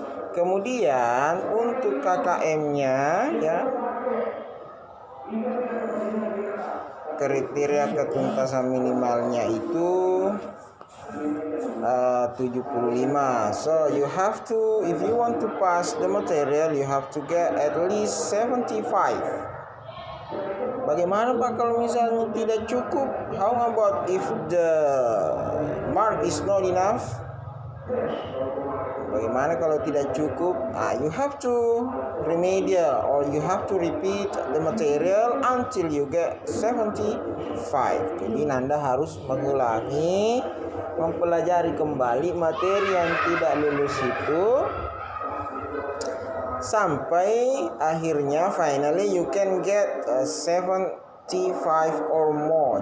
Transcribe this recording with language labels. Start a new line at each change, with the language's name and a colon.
Indonesian: Kemudian untuk KKM-nya ya, kriteria ketuntasan minimalnya itu 75.
English: So you have to, if you want to pass the material, you have to get at least 75.
Indonesian: Bagaimana Pak kalau misalnya tidak cukup?
English: How about if the mark is not enough?
Indonesian: Bagaimana kalau tidak cukup?
English: You have to remedial or you have to repeat the material until you get 75.
Indonesian: Jadi Anda harus mengulangi, mempelajari kembali materi yang tidak lulus itu sampai akhirnya
English: finally you can get 75 or more.